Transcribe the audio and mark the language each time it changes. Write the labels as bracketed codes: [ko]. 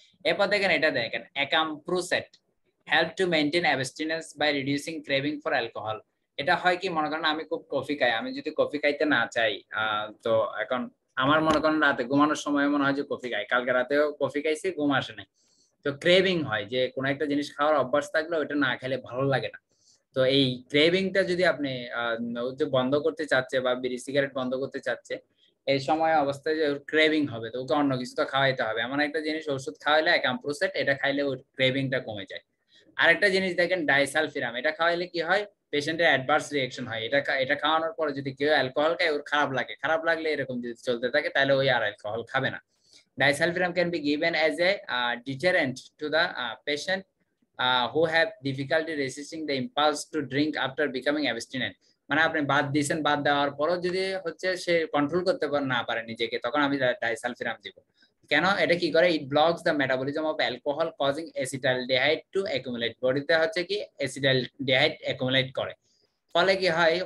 [bn] এরপর দেখেন এটা দেখেন [en] acamprosate help to maintain abstinence by reducing craving for alcohol. [bn] এটা হয় কি, মনে করেন আমি খুব কফি খাই, আমি যদি কফি খাইতে না চাই, তো এখন আমার মনে করেন রাতে ঘুমানোর সময় মনে হয় যে কফি খাই, কালকে রাতেও কফি খাইছি, ঘুম আসে নাই, তো ক্রেভিং হয় যে কোনো একটা জিনিস খাওয়ার অভ্যাস থাকলে ওটা না খেলে ভালো লাগে না। তো এই ক্রেভিংটা যদি আপনি বন্ধ করতে চাচ্ছে বা বিড়ি সিগারেট বন্ধ করতে চাচ্ছে, এই সময় অবস্থায় যে ক্রেভিং হবে, তো ওকে অন্য কিছু তো খাওয়াইতে হবে। এমন একটা জিনিস ওষুধ খাওয়াইলে অ্যাকাম্প্রোসেট, এটা খাইলে ওর ক্রেভিংটা কমে যায়। আরেকটা জিনিস দেখেন ডাইসালফিরাম, এটা খাওয়াইলে কি হয়? পেশেন্টের অ্যাডভার্স রিঅ্যাকশন হয়। এটা খাওয়ানোর পরে যদি কেউ অ্যালকোহল খায়, ওর খারাপ লাগলে এরকম যদি চলতে থাকে, তাহলে ওই আর অ্যালকোহল খাবে না। [en] Disulfiram can be given as a deterrent to the patient who have difficulty resisting the impulse to drink after becoming abstinent. [bn] মানে আপনি বাদ দিয়েছেন, বাদ দেওয়ার পরও যদি হচ্ছে সে কন্ট্রোল করতে না পারে নিজেকে, তখন আমি ডাইসালফিরাম দিব। কেন? এটা কি করে? [en] It blocks the metabolism of alcohol causing acetaldehyde to accumulate. [bn] বডিতে হচ্ছে কি অ্যাসিটালডিহাইড অ্যাকুমুলেট করে, ফলে কি হয়?